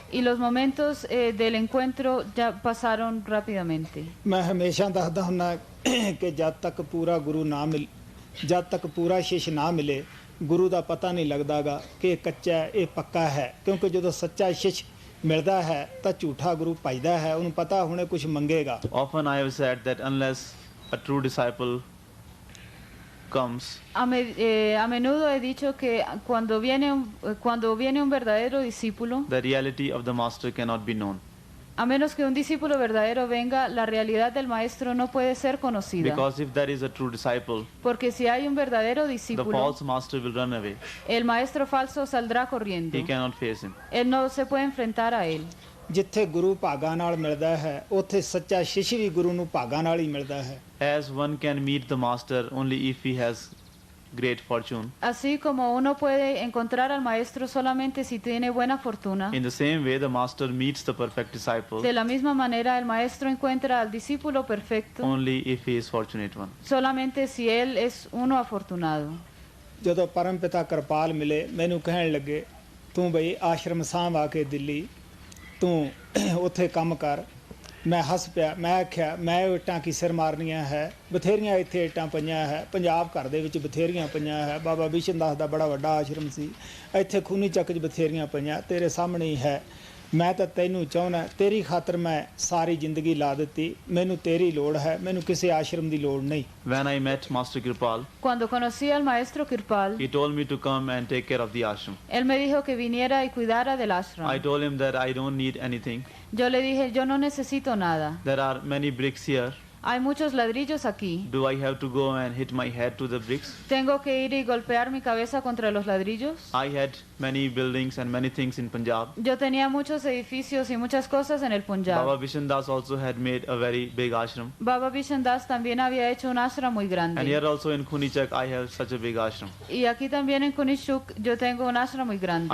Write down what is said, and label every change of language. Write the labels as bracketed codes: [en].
[es] Y los momentos del encuentro ya pasaron rápidamente. [pa] ਮੈਂ ਹਮੇਸ਼ਾ ਦੱਸਦਾ ਹੁੰਦਾ ਕਿ ਜਦ ਤੱਕ ਪੂਰਾ ਗੁਰੂ ਨਾ ਮਿਲ ਜਦ ਤੱਕ ਪੂਰਾ ਸ਼ਿਸ਼ ਨਾ ਮਿਲੇ ਗੁਰੂ ਦਾ ਪਤਾ ਨਹੀਂ ਲੱਗਦਾਗਾ ਕਿ ਇਹ ਕੱਚਾ ਹੈ, ਇਹ ਪੱਕਾ ਹੈ। ਕਿਉਂਕਿ ਜਦੋਂ ਸੱਚਾ ਸ਼ਿਸ਼ ਮਿਲਦਾ ਹੈ ਤਾਂ ਝੂਠਾ ਗੁਰੂ ਭਜਦਾ ਹੈ, ਉਹਨੂੰ ਪਤਾ ਹੁਣੇ ਕੁਝ ਮੰਗੇਗਾ। [en] Often I have said that unless a true disciple comes, [es] A menudo he dicho que cuando viene un verdadero discípulo, [en] the reality of the master cannot be known, [es] a menos que un discípulo verdadero venga, la realidad del maestro no puede ser conocida. [en] because if there is a true disciple, [es] Porque si hay un verdadero [en] the [es] discípulo, [en] false master will run away. [es] el maestro falso saldrá corriendo. [en] He cannot face him. [es] Él no se puede enfrentar a él. [pa] ਜਿੱਥੇ ਗੁਰੂ ਭਾਗਾਂ ਨਾਲ ਮਿਲਦਾ ਹੈ ਉੱਥੇ ਸੱਚਾ ਸ਼ਿਸ਼ ਵੀ ਗੁਰੂ ਨੂੰ ਭਾਗਾਂ ਨਾਲ ਹੀ ਮਿਲਦਾ ਹੈ। [en] As one can meet the master only if he has great fortune, [es] Así como uno puede encontrar al maestro solamente si tiene buena fortuna, [en] in the same way the master meets the perfect disciple [es] de la misma manera el maestro encuentra al discípulo perfecto [en] only if he is fortunate one. [es] solamente si él es uno afortunado. [pa] ਜਦੋਂ ਪਰਮ ਪਿਤਾ ਕਿਰਪਾਲ ਮਿਲੇ ਮੈਨੂੰ ਕਹਿਣ ਲੱਗੇ ਤੂੰ ਬਈ ਆਸ਼ਰਮ ਸਾਂਭ ਆ ਕੇ ਦਿੱਲੀ ਤੂੰ ਉੱਥੇ ਕੰਮ ਕਰ। ਮੈਂ ਹੱਸ ਪਿਆ, ਮੈਂ ਆਖਿਆ ਮੈਂ ਇੱਟਾਂ ਕੀ ਸਿਰ ਮਾਰਨੀਆਂ ਹੈ, ਬਥੇਰੀਆਂ ਇੱਥੇ ਇੱਟਾਂ ਪਈਆਂ ਹੈ, ਪੰਜਾਬ ਘਰ ਦੇ ਵਿੱਚ ਬਥੇਰੀਆਂ ਪਈਆਂ ਹੈ। ਬਾਬਾ ਬਿਸ਼ਨ ਦਾਸ ਦਾ ਬੜਾ ਵੱਡਾ ਆਸ਼ਰਮ ਸੀ, ਇੱਥੇ ਖੂਨੀ ਚੱਕ 'ਚ ਬਥੇਰੀਆਂ ਪਈਆਂ, ਤੇਰੇ ਸਾਹਮਣੇ ਹੀ ਹੈ। ਮੈਂ ਤਾਂ ਤੈਨੂੰ ਚਾਹੁੰਦਾ, ਤੇਰੀ ਖਾਤਰ ਮੈਂ ਸਾਰੀ ਜ਼ਿੰਦਗੀ ਲਾ ਦਿੱਤੀ, ਮੈਨੂੰ ਤੇਰੀ ਲੋੜ ਹੈ, ਮੈਨੂੰ ਕਿਸੇ ਆਸ਼ਰਮ ਦੀ ਲੋੜ ਨਹੀਂ। [en] When I met Master Kirpal, [es] Cuando conocí al maestro Kirpal, [en] he told me to come and take care of the ashram. [es] él me dijo que viniera y cuidara del ashram. [en] I told him that I don't need anything. [es] Yo le dije, yo no necesito nada. [en] There are many bricks here. [es] Hay muchos ladrillos aquí. [en] Do I have to go and hit my head to the bricks? [es] ¿Tengo que ir y golpear mi cabeza contra los ladrillos? [en] I had many buildings and many things in Punjab. [es] Yo tenía muchos edificios y muchas cosas en el Punjab. [en] Baba Bishan Das also had made a very big ashram. [es] Baba Bishan Das también había hecho un ashram muy [en] And [es] grande. [en] here also in Khunichak I have such a big ashram. [es] Y aquí también en Kunishuk yo tengo un ashram muy grande.